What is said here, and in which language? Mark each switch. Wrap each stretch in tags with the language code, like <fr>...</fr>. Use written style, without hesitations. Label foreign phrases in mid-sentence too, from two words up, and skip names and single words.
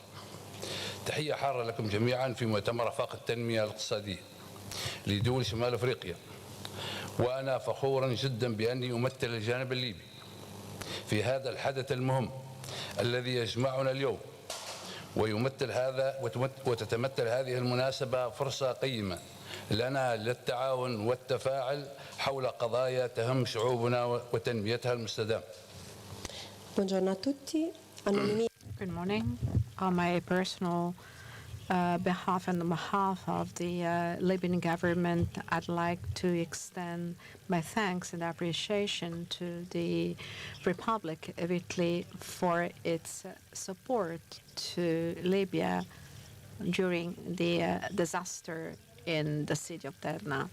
<ar>تحية حارة لكم جميعا في مؤتمر آفاق التنمية الاقتصادية لدول شمال أفريقيا، وأنا فخور جدا بأني أمثل الجانب الليبي في هذا الحدث المهم الذي يجمعنا اليوم، وتتمثل هذه المناسبة فرصة قيمة لنا للتعاون والتفاعل حول قضايا تهم شعوبنا وتنميتها المستدامة.</ar> <it>Buongiorno a tutti.</it> <en>Good morning. On my personal behalf and on behalf of the Libyan government, I'd like to extend my thanks and appreciation to the Republic of Italy for its support to Libya during the disaster in the city of Derna.</en>